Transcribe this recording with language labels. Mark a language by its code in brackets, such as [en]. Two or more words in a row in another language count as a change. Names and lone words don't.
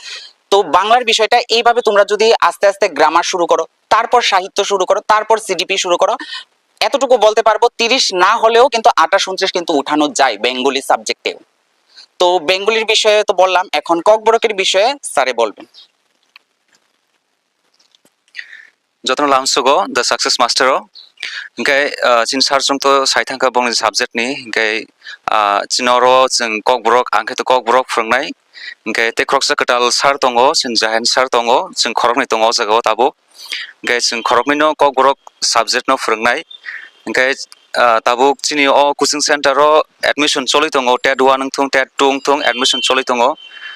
[bn] তো বাংলার বিষয়টা এইভাবে তোমরা যদি আস্তে আস্তে গ্রামার শুরু করো, তারপর সাহিত্য শুরু করো, তারপর সিডিপি শুরু করো, এতটুকু বলতে পারবো 30 না হলেও কিন্তু 28-29 কিন্তু উঠানো যায় বেঙ্গলি সাবজেক্টে। তো বেঙ্গলির বিষয়ে তো বললাম, এখন ককবরকের বিষয়ে স্যারে বলবেন। [trp] যত্ন লামসুগো द सक्सेस मास्टर ओमफ्राय चिन सारजोंथ' साइथांखा बंनि साबजेक्टनि ओमफ्राय चिनरो जों ककबरक आंखैथ' ककबरक फोरोंनाय ओमफ्राय तेख्रकसा खोटाल सार दङ, जों जाहेन सार दङ, जों खरकनि दङ जायगायाव दाबो ओमफ्राय जों खरकनिनो ककबरक साबजेक्टनो फोरोंनाय ओमफ्राय दाबो चिनि कोचिं सेन्टाराव एडमिसन चलि दङ, टेट 1 थं टेट 2 थं एडमिसन चलि दङ